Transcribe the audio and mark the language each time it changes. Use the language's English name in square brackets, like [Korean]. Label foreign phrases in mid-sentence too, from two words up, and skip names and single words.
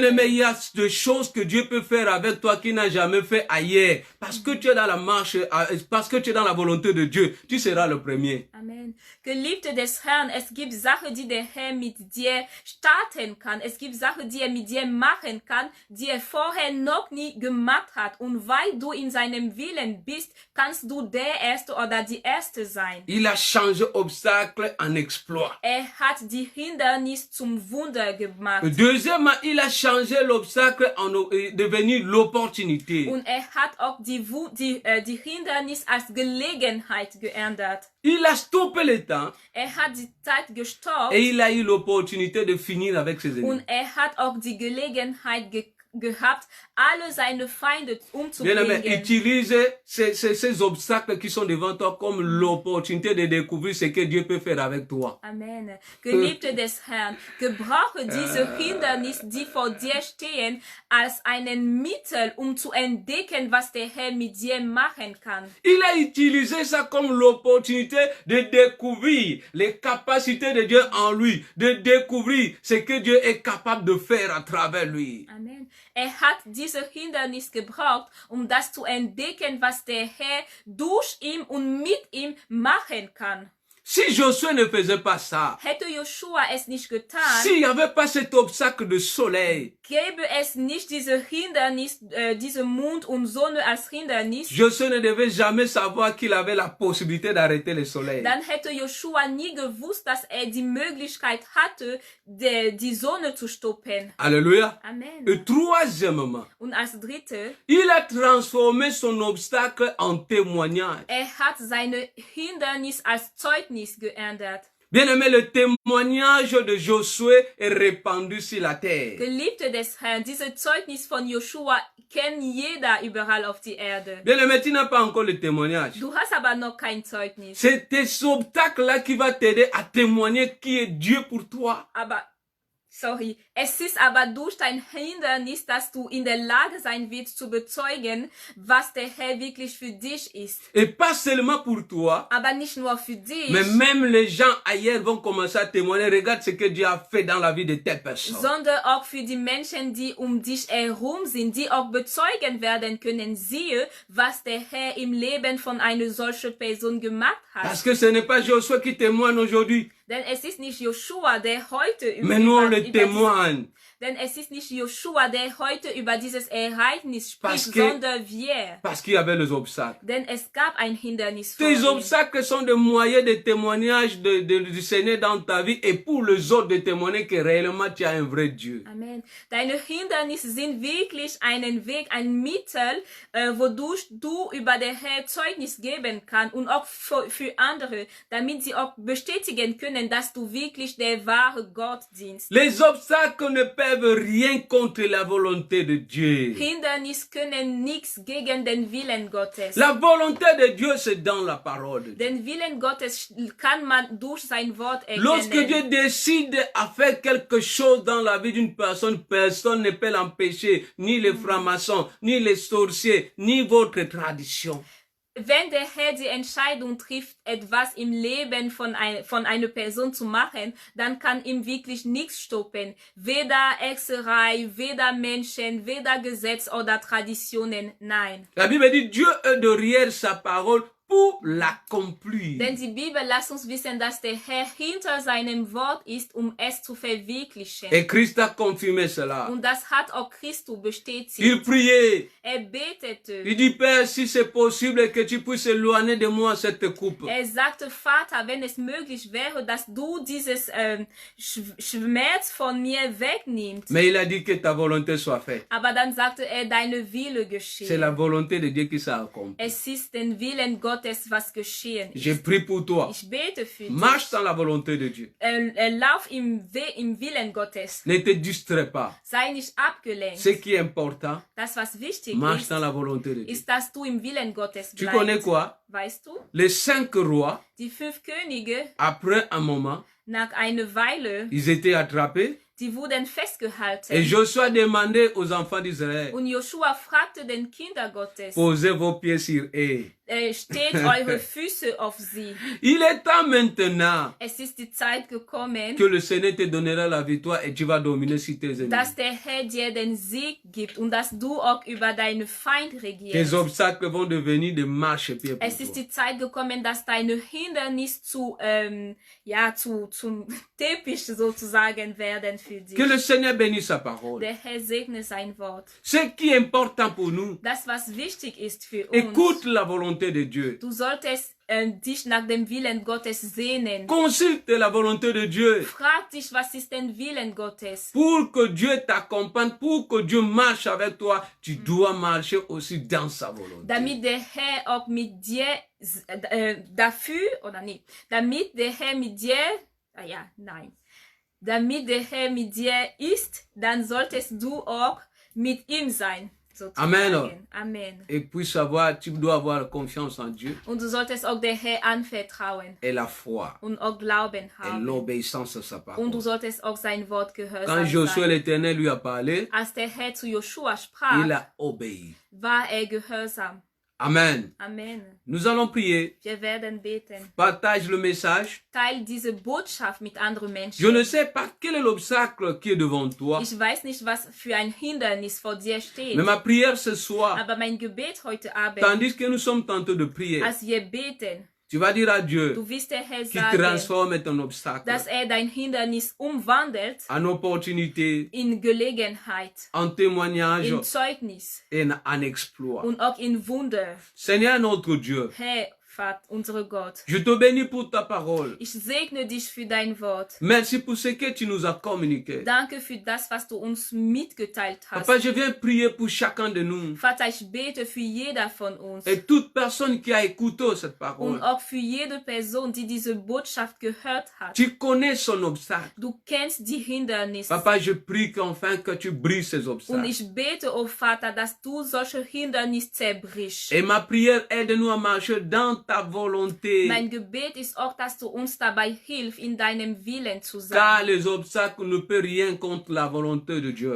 [French] Bien-aimé, il y a des choses que Dieu peut faire avec toi qu'il n'a jamais fait ailleurs. Parce que tu es dans la marche, parce que tu es dans la volonté de Dieu, tu seras le premier. Amen. [German] Geliebte des Herrn, es gibt Sachen, die der Herr mit dir starten kann. Es gibt Sachen, die er mit dir machen kann, die er vorher noch nie gemacht hat. Und weil du in seinem Willen bist, kannst du der Erste oder die Erste sein. [French] Il a changé obstacle en exploit. [German] Er hat die Hindernis zum Wunder gemacht. [French] Deuxièmement, il a changé l'obstacle en devenu l'opportunité. [German] Und er hat auch die Hindernis als Gelegenheit geändert. [French] Il a stoppé le temps [German] Er hat die Zeit gestoppt [French] et il a eu l'opportunité de finir avec ses ennemis. [German] und er hat auch die Gelegenheit gehabt, alle seine Feinde [French] Bien-aimé, [German] umzubringen. [French] utilise ces obstacles qui sont devant toi comme l'opportunité de découvrir ce que Dieu peut faire avec toi. Amen. [German] Geliebte des Herrn, gebrauche diese Hindernisse, die vor dir stehen, als einen Mittel, zu entdecken, was der Herr mit dir machen kann. [French] Il a utilisé ça comme l'opportunité de découvrir les capacités de Dieu en lui, de découvrir ce que Dieu est capable de faire à travers lui. Amen. [German] Hat diese Hindernis gebraucht, das zu entdecken, was der Herr durch ihn und mit ihm machen kann. [French] Si Josué ne faisait pas ça, [German] Hätte Joshua es nicht getan, [French] s'il n'y avait pas cet obstacle de soleil, [German] gäbe es nicht diese Hindernis, diese Mond und Sonne als Hindernis, [French] Josué ne devait jamais savoir qu'il avait la possibilité d'arrêter le soleil. [German] dann hätte Joshua nie gewusst, dass die Möglichkeit hatte, die Sonne zu stoppen. [French] Alléluia. Amen. Et troisièmement, [German] Und als dritte, [French] il a transformé son obstacle en témoignage. [German] hat seine Hindernis als Zeugnis geändert. [French] Bien-aimé, le témoignage de Josué est répandu sur la terre. [German] Geliebte des Herrn, diese Zeugnis von Joshua kennt jeder überall auf die Erde. [French] Bien-aimé, tu n'as pas encore le témoignage. [German] Du hast aber noch kein Zeugnis. [French] C'est cet obstacle-là qui va t'aider à témoigner qui est Dieu pour toi. [German] Aber, es ist aber durch dein Hindernis, dass du in der Lage sein wirst zu bezeugen, was der Herr wirklich für dich ist. [French] Et pas seulement pour toi, [German] Aber nicht nur für dich, [French] mais même les gens ailleurs vont commencer à témoigner. Regarde ce que Dieu a fait dans la vie de telle personne. [German] sondern auch für die Menschen, die dich herum sind, die auch bezeugen werden können, siehe, was der Herr im Leben von einer solchen Person gemacht hat. [French] Parce que ce n'est pas Josué qui témoigne aujourd'hui, [German] Denn es ist nicht Joshua, der heute [French] mais nous on le témoigne. [German] denn es ist nicht Joshua, der heute über dieses Ereignis [French] Parce [German] spricht, [French] que- [German] sondern wir. [French] Parce qu'il y avait les obstacles. [German] Denn es gab ein Hindernis vor [French] Tes [German] ihm. [French] obstacles sont des moyens de témoignage du Seigneur dans ta vie et pour les autres de témoigner que réellement tu as un vrai Dieu. Amen. [German] Deine Hindernisse sind wirklich einen Weg, ein Mittel, wodurch du über den Herrn Zeugnis geben kannst und auch für andere, damit sie auch bestätigen können, dass du wirklich der wahre Gott dienst. [French] Les obstacles ne peuvent rien contre la volonté de Dieu. [German] Hindernisse können nichts gegen den Willen Gottes. [French] La volonté de Dieu, c'est dans la parole de Dieu. [German] Den Willen Gottes kann man durch sein Wort [French] Lorsque Dieu [German] erkennen. [French] décide à faire quelque chose dans la vie d'une personne, personne ne peut l'empêcher, ni les francs-maçons, ni les sorciers, ni votre tradition. [German] Wenn der Herr die Entscheidung trifft, etwas im Leben von einer Person zu machen, dann kann ihm wirklich nichts stoppen. Weder Hexerei, weder Menschen, weder Gesetz oder Traditionen, nein. [French] La Bible dit Dieu est derrière sa parole pour l'accomplir. [German] Denn die Bibel lässt uns wissen, dass der Herr hinter seinem Wort ist, es zu verwirklichen. [French] Et Christ a confirmé cela. [German] Und das hat auch Christus bestätigt. [French] Il priait. [German] Betete. [French] Il dit, Père, si c'est possible que tu puisses éloigner de moi cette coupe. [German] Sagte, Vater, wenn es möglich wäre, dass du dieses Schmerz von mir wegnimmst. [French] Mais il a dit que ta volonté soit faite. [German] Aber dann sagte deine Wille [French] C'est [German] geschehe. [French] la volonté de Dieu qui s'accomplit. [German] Es ist den Willen Gottes, was geschehen [French] Je [German] ist. [French] prie pour toi. [German] Ich bete für dich. [French] Marche dans la volonté de Dieu. [German] Lauf im Willen Gottes. [French] Ne te distrais pas. [German] Sei nicht abgelenkt. [French] Ce qui est important, [German] Das, was wichtig [French] marche [German] ist, [French] dans la volonté de Dieu. [German] ist, dass du im Willen Gottes [French] Tu connais [German] bleibst. [French] quoi? [German] Weißt du? [French] Les 5 rois, [German] Die 5 Könige, [French] après un moment, [German] nach einer Weile, [French] ils étaient attrapés. [German] die wurden [French] Et [German] festgehalten. [French] Josué a demandé aux enfants d'Israël, [German] Und Joshua fragte den Kinder Gottes, [French] posez vos pieds sur eux. [German] steht eure Füße auf sie. [French] Il est temps maintenant [German] Es ist die Zeit gekommen, [French] que le Seigneur te donnera la victoire et tu vas dominer sur tes ennemis. [German] dass der Herr dir den Sieg gibt und dass du auch über deine Feind [French] Tes [German] regierst. [French] obstacles vont devenir des marchepieds pour [German] Es ist [French] toi. [German] die Zeit gekommen, dass deine Hindernisse zum Teppich sozusagen werden für dich. [French] Que le Seigneur bénisse sa parole. [German] Der Herr segne sein Wort. [French] Ce qui est important pour nous, [German] Das, was wichtig ist für [French] écoute [German] uns, [French] la volonté de Dieu. [German] du solltest dich nach dem Willen Gottes sehnen. [French] Consulte la volonté de Dieu [German] Frag dich, was ist den Willen Gottes? [French] pour que Dieu t'accompagne, pour que Dieu marche avec toi. Tu dois marcher aussi dans sa volonté. [German] Damit der Herr auch mit dir damit der Herr mit dir, damit der Herr mit dir ist, dann solltest du auch mit ihm sein. Amen. Amen. [French] Et puis savoir, tu dois avoir confiance en Dieu. [German] Und du solltest auch der Herr anvertrauen. [French] Et la foi. [German] Und auch Glauben [French] Et [German] haben. [French] l'obéissance à sa [German] Und [French] parole. [German] du solltest auch sein Wort [French] Quand [German] gehorsam [French] Josué [German] sein. [French] l'Éternel lui a parlé, [German] Als der Herr zu Joshua sprach, [French] il a obéi. [German] war gehorsam. Amen. Amen. [French] Nous allons prier. [German] Wir werden beten. [French] Partage le message. [German] Teil diese Botschaft mit anderen Menschen. [French] Je ne sais pas quel est l'obstacle qui est devant toi. [German] Ich weiß nicht, was für ein Hindernis vor dir steht. [French] Mais ma prière ce soir, [German] Aber mein Gebet heute Abend, [French] tandis que nous sommes tentés de prier, [German] als wir beten, [French] tu vas dire à Dieu [German] du wirst der Herr [French] qui [German] sagen, [French] transforme ton obstacle [German] dass dein Hindernis umwandelt [French] en opportunité, [German] in Gelegenheit, [French] en témoignage [German] in Zeugnis [French] et en exploit. [German] und auch in Wunder. [French] Seigneur notre Dieu, [German] Herr, Vater, unser Gott, [French] je te bénis pour ta parole. [German] ich segne dich für dein Wort. [French] Merci pour ce que tu nous as communiqué. [German] Danke für das, was du uns mitgeteilt hast. [French] Papa, je viens prier pour chacun de nous [German] Vater, ich bete für jeder von uns [French] et toute personne qui a écouté cette parole. [German] und auch für jede Person, die diese Botschaft gehört hat. [French] Tu connais son obstacle. [German] Du kennst die Hindernisse. [French] Papa, je prie qu'enfin que tu brises ces [German] Und [French] obstacles. [German] ich bete, oh Vater, dass du solche Hindernisse zerbrichst. [French] Et ma prière, aide-nous à marcher dans ta volonté. [German] Mein Gebet ist auch, dass du uns dabei hilfst, in deinem Willen zu [French] Car [German] sein. [French] les obstacles ne peuvent rien contre la volonté de Dieu.